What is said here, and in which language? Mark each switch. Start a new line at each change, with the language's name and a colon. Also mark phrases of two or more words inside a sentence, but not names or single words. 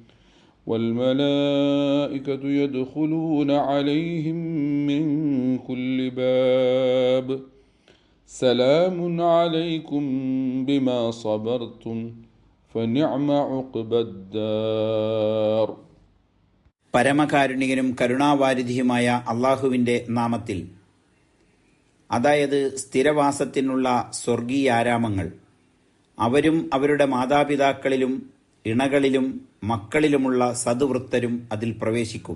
Arabic: والملائكة يدخلون عليهم من كل باب سلام عليكم بما صبرتم فنعم عقبى الدار.
Malayalam: പരമകാരുണികനും കരുണാവാരിധിയുമായ അള്ളാഹുവിൻ്റെ നാമത്തിൽ, അതായത് സ്ഥിരവാസത്തിനുള്ള സ്വർഗീയാരാമങ്ങൾ, അവരും അവരുടെ മാതാപിതാക്കളിലും ഇണകളിലും മക്കളിലുമുള്ള സദ്വൃത്തരും അതിൽ പ്രവേശിക്കും.